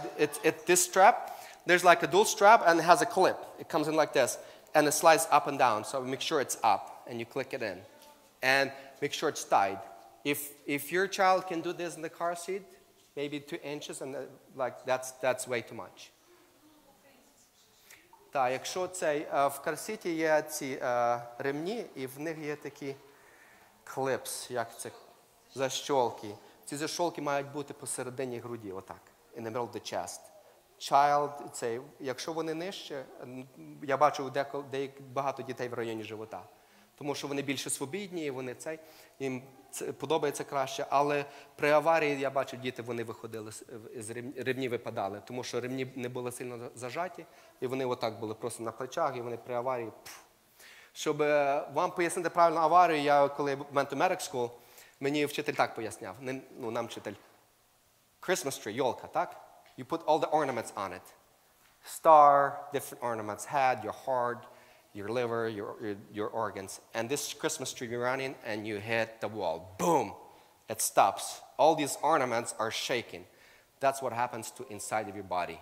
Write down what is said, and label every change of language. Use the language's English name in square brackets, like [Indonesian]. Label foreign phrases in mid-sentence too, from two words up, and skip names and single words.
[English] This strap, there's like a dual strap, and it has a clip. It comes in like this, and it slides up and down, so make sure it's up, and you click it in. And make sure it's tied. If your child can do this in the car seat, maybe 2 inches, and that's way too much. [Ukrainian] Так, якщо в карсіті є ці ремні, і в них є такі клипс, як це, защолки. Ці защолки мають бути посередині груді, отак, [English] in the middle of the chest. Child, [Ukrainian] якщо вони нижче, я бачу багато дітей в районі живота. Тому що вони більше свобідні, їм подобається краще. Але при аварії, я бачу, діти, вони виходили, ремні випадали. Тому що ремні не були сильно зажаті, і вони отак були просто на плечах, і вони при аварії. Щоб вам пояснити правильно аварію, я коли [English] went to medical school, [Ukrainian] мені вчитель так поясняв, нам вчитель. [English] Christmas tree, [Ukrainian] йолка, так? [English] You put all the ornaments on it. Star, different ornaments, head, your heart, your liver, your organs. And this Christmas tree, you're running and you hit the wall. Boom! It stops. All these ornaments are shaking. That's what happens to inside of your body.